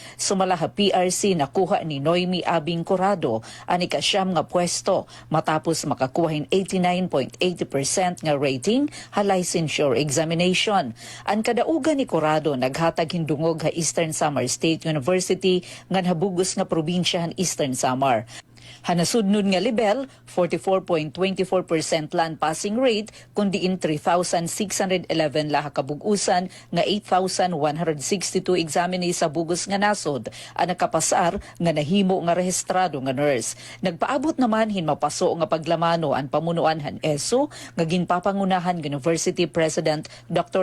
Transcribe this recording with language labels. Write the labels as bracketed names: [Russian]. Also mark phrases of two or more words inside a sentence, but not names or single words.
[Waray] Sumala ha PRC nakuha ni Noemi Abing Corrado ang ikasyam nga pwesto matapos makakuha hin 89.80% nga rating ha [English] licensure examination. [Waray] Ang kadaugan ni Corrado naghatag hindungog ha Eastern Samar State University nga nabugos nga probinsya han Eastern Samar. Hanasudnod nga level, 44.24% [English] land passing rate, [Waray] kundi in 3,611 laha kabugusan nga 8,162 examinees sa bugos nga nasod ang nakapasar nga nahimo nga rehistrado nga nurse. Nagpaabot naman hin mapaso nga paglamano ang pamunuan han ESO nga ginpapangunahan [English] University President [Waray] Dr.